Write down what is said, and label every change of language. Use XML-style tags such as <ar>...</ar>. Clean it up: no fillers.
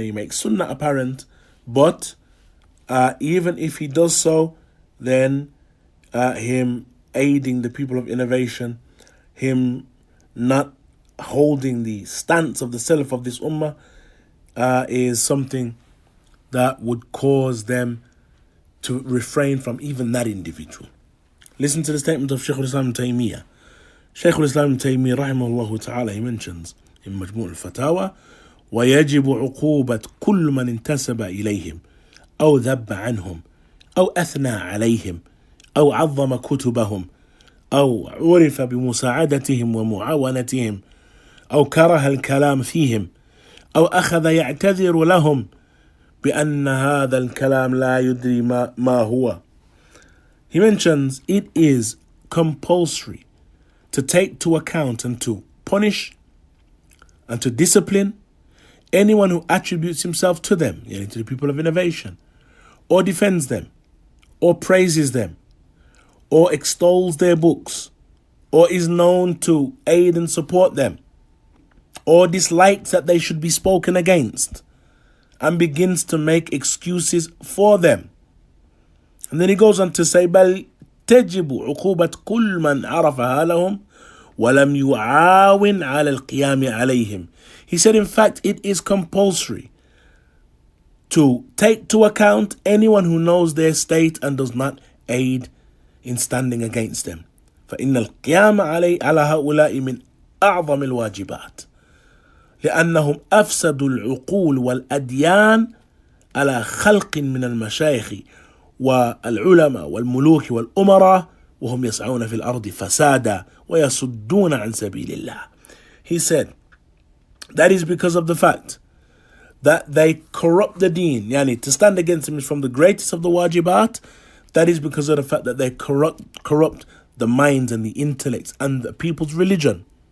<en>He makes sunnah apparent, but even if he does so, then him aiding the people of innovation, him not holding the stance of the Salaf of this ummah is something that would cause them to refrain from even that individual. Listen to the statement of Shaykh al-Islam Taymiyyah. Shaykh al-Islam Taymiyyah rahimahullah ta'ala, he mentions in Majmu' al-Fatawa,</en> <ar>وَيَجِبُ عُقُوبَةُ كُلُّ مَنْ انتسب إليهم أو ذب عنهم أو أثنى عليهم أو عظم كتبهم أو عرف بمساعدتهم ومعاونتهم أو كره الكلام فيهم أو أخذ يعتذر لهم بأن هذا الكلام لا يدري ما هو.</ar> <en>He mentions it is compulsory to take to account and to punish and to discipline anyone who attributes himself to them, to the people of innovation, or defends them, or praises them, or extols their books, or is known to aid and support them, or dislikes that they should be spoken against, and begins to make excuses for them. And then he goes on to say,</en> <ar>بل تجب عقوبة كل من عرفها لهم ولم يعاون على القيام عليهم.</ar> <en>He said, in fact, it is compulsory to take to account anyone who knows their state and does not aid in standing against them.</en> <ar>فإن القيام على هؤلاء من أعظم الواجبات لأنهم أفسدوا العقول والأديان على خلق من المشايخ والعلماء والملوك والأمراء وهم يسعون في الأرض فسادا ويصدون عن سبيل الله.</ar> <en>He said, that is because of the fact that they corrupt the deen. Yani, to stand against him is from the greatest of the wajibat. That is because of the fact that they corrupt the minds and the intellects and the people's religion.</en>